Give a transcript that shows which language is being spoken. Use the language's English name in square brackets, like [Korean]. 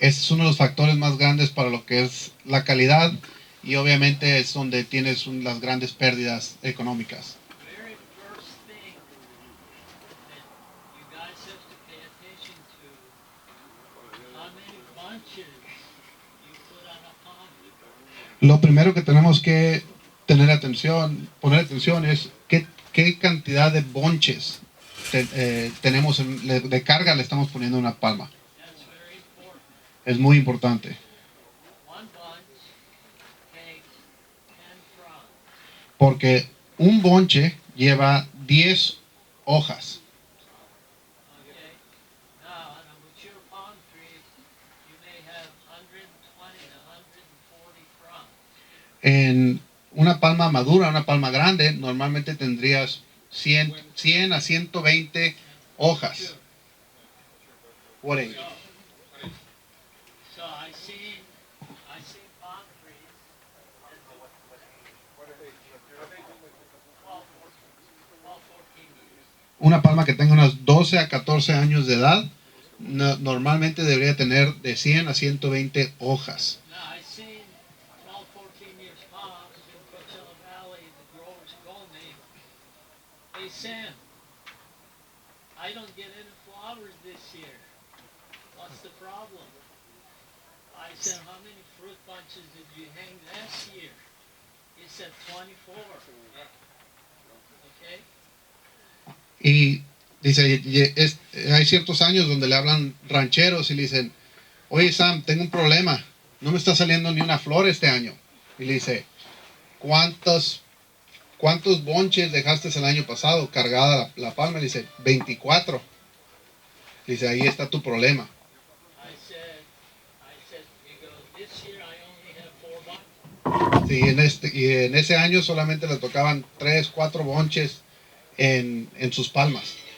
[Spanish] Ese es uno de los factores más grandes para lo que es la calidad y obviamente es donde tienes las grandes pérdidas económicas. [English] Very first thing that you guys have to pay attention to, how many bunches you put on a palm tree. [Spanish] Lo primero que tenemos que poner atención es qué cantidad de bonches tenemos de carga le estamos poniendo en una palma. [English] That's very important. [Spanish] Es muy importante [English] One bunch takes 10 fronds. [Spanish] porque un bonche lleva 10 hojas. [English] Okay? Now, on a mature palm tree, you may have 120 to 140 fronds. [Spanish] En una palma madura, una palma grande, normalmente tendrías 100 a 120 hojas. [English] What age? So I seen palm trees that do 12, 14 years. [Spanish] Una palma que tenga unos 12 a 14 años de edad, normalmente debería tener de 100 a 120 hojas. [English] Now I seen 12, 14 years palms in Coachella Valley. The growers told me, "Hey Sam, I don't get any flowers this year. What's the problem?" I said, "How many fruit bunches did you hang last year?" He said, 24. Okay? [Spanish] Y dice, hay ciertos años donde le hablan rancheros y le dicen, oye Sam, tengo un problema, no me está saliendo ni una flor este año. Y le dice, ¿cuántos bonches dejaste el año pasado cargada la palma? Le dice, 24. Le dice, ahí está tu problema. [English] I said, he goes, this year I only have 4 bunches. [Spanish] Sí, y en ese año solamente le tocaban 3, 4 bonches en sus palmas.